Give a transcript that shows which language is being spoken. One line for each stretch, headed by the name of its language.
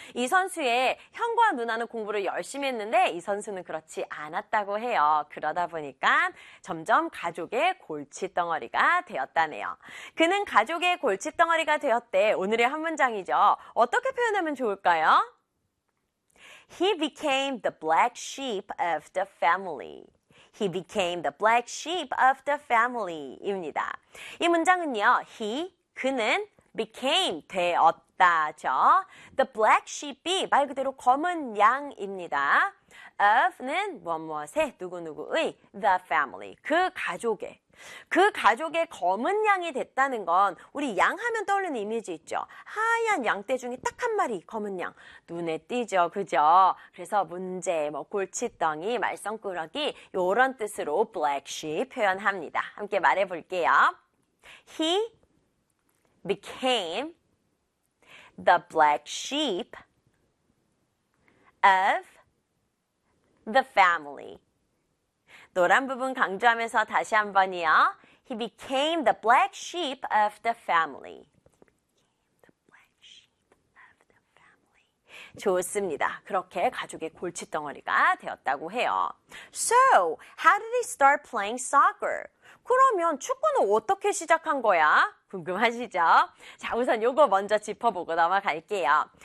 Korean: 이 선수의 형과 누나는 공부를 열심히 했는데 이 선수는 그렇지 않았다고 해요. 그러다 보니까 점점 가족의 골칫덩어리가 되었다네요. 그는 가족의 골칫덩어리가 되었대. 오늘의 한 문장이죠. 어떻게 표현하면 좋을까요?
English: He became the black sheep of the family. He became the black sheep of the family
Korean: 입니다. 이 문장은요, he, 그는 became, 되었다죠.
English: The black sheep
Korean: 이 말 그대로 검은 양입니다. of는 무엇무엇의, 누구누구의,
English: the family,
Korean: 그 가족의. 그 가족의 검은 양이 됐다는 건 우리 양 하면 떠오르는 이미지 있죠. 하얀 양떼 중에 딱 한 마리 검은 양. 눈에 띄죠. 그죠? 그래서 문제, 뭐 골칫덩이, 말썽꾸러기 이런 뜻으로 black sheep 표현합니다. 함께 말해 볼게요.
English: He became the black sheep of the family.
Korean: 노란 부분 강조하면서 다시 한 번이요.
English: He became the black sheep of the family. The black sheep of the family.
Korean: 좋습니다. 그렇게 가족의 골칫덩어리가 되었다고 해요.
English: So, how did he start playing soccer?
Korean: 그러면 축구는 어떻게 시작한 거야? 궁금하시죠? 자, 우선 요거 먼저 짚어보고 넘어갈게요.